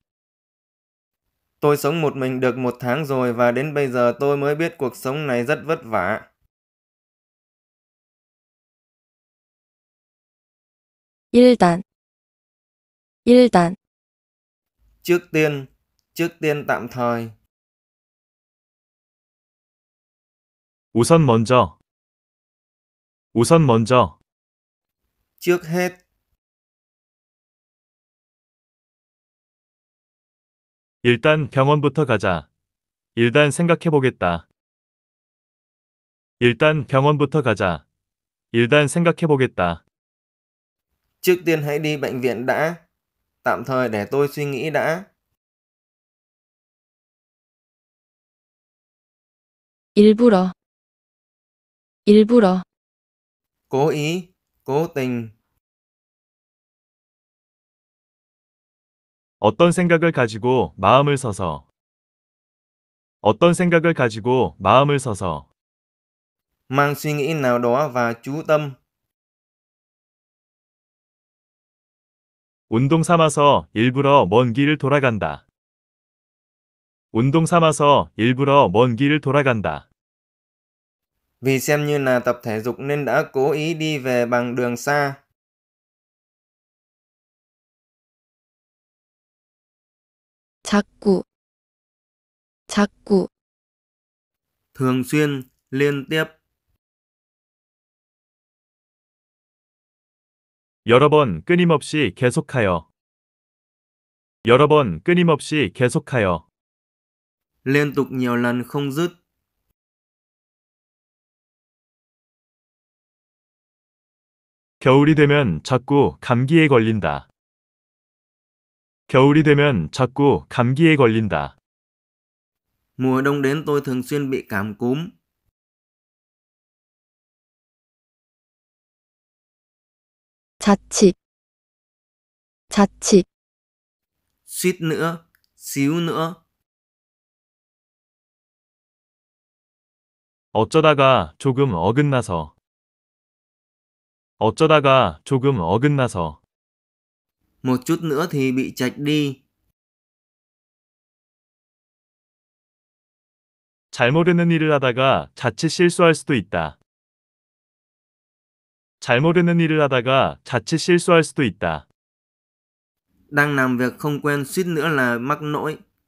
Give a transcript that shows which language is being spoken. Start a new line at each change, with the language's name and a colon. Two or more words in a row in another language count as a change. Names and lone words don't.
Vietnamese: Tôi sống một mình được 1 tháng rồi và đến bây giờ tôi mới biết cuộc sống này rất vất vả.
Korean: 일단, 일단,
Vietnamese: Trước tiên tạm thời.
Korean: 우선 먼저. 우선 먼저.
Vietnamese: Trước hết,
Korean: 일단 병원부터 가자. 일단 생각해보겠다. 일단 병원부터 가자. 일단 생각해보겠다.
Vietnamese: Trước tiên hãy đi bệnh viện đã. Tạm thời để tôi suy nghĩ đã.
Korean: 일부러, 일부러,
Vietnamese: Cố ý, cố tình.
Korean: 어떤 생각을 가지고 마음을 써서. 어떤 생각을 가지고 마음을 써서.
Vietnamese: Mang suy nghĩ nào đó và chú tâm.
Korean: 운동 삼아서 일부러 먼 길을 돌아간다. 운동 삼아서 일부러 먼 길을 돌아간다.
Vietnamese: Vì xem như là tập thể dục nên đã cố ý đi về bằng đường xa.
Korean: 자꾸, 자꾸,
Vietnamese: Thường xuyên, liên tiếp.
Korean: 여러 번 끊임없이 계속하여. 여러 번 끊임없이 계속하여.
Vietnamese: Liên tục nhiều lần không dứt.
Korean: 겨울이 되면 자꾸 감기에 걸린다. 겨울이 되면 자꾸 감기에 걸린다.
Vietnamese: Mùa đông đến tôi thường xuyên bị cảm cúm.
Korean: 자칫, 자칫,
Vietnamese: Suýt nữa, xíu nữa.
Korean: 어쩌다가 조금 어긋나서. 어쩌다가 조금 어긋나서.
Vietnamese: Một chút nữa thì bị chạch đi.
Korean: 잘 모르는 일을 하다가 자칫 실수할 수도 있다. 잘 모르는 일을 하다가 자칫 실수할 수도 있다.
Vietnamese: Đang làm việc không quen suýt nữa là mắc lỗi.